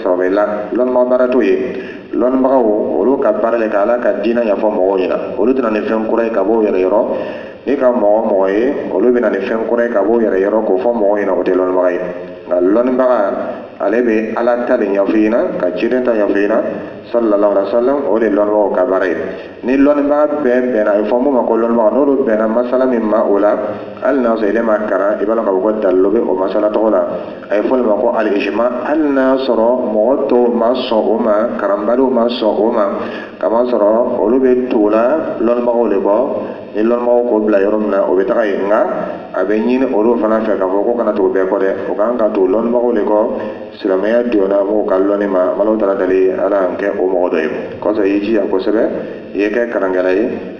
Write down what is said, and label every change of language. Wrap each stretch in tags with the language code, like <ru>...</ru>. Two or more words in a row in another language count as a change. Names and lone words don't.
<bm>sababa ye la lɔnnibaga baara t'o ye lɔnnibagaw olu ka baara le ka ala ka diinɛ ɲɛfɔ mɔgɔw ɲɛna olu tɛna ni fɛn kura ye ka bɔ yɛrɛ yɔrɔ ni ka mɔgɔ ye olu bɛna ni fɛn kura ye ka bɔ yɛrɛ yɔrɔ k'o fɔ mɔgɔw ɲɛna o tɛ lɔnnibaga ye nka lɔnnibaga ale bɛ ala ta de ɲɛfɔ i ɲɛna ka ciden ta ɲɛfɔ i ɲɛna</bm> <ar>صلى الله عليه وسلم</ar> <bm>o de ye lɔnnibagaw ka baara ye ni lɔnnibaga bɛɛ bɛnna a bɛ fɔ mun ma ko lɔnnibaga n'olu bɛnna masala min ma o la hali n'a sɔrɔ ele ma karan i b'a dɔn k'a fɔ ko dalilu bɛ o masala tɔgɔ la a ye fɔ olu ma ko al-ijma hali n'a sɔrɔ mɔgɔ tɔw ma sɔn o ma karanbaliw ma sɔn o ma kamasɔrɔ olu bɛ tugu la lɔnnibagaw de kɔ ni lɔnnibagaw k'o bila yɔrɔ min na o bɛ taga yen nka a bɛ ɲini olu fana fɛ k'a fɔ ko kana tugu bɛɛ kɔ dɛ o kan ka tugu lɔnnibagaw de kɔ silamɛya donna m'o ka lɔnni ma Alahu taala deli ala y'an kɛ o mɔgɔ dɔ ye kosɔn i y'i jija kosɛbɛ i ye kɛ karankɛla ye</bm>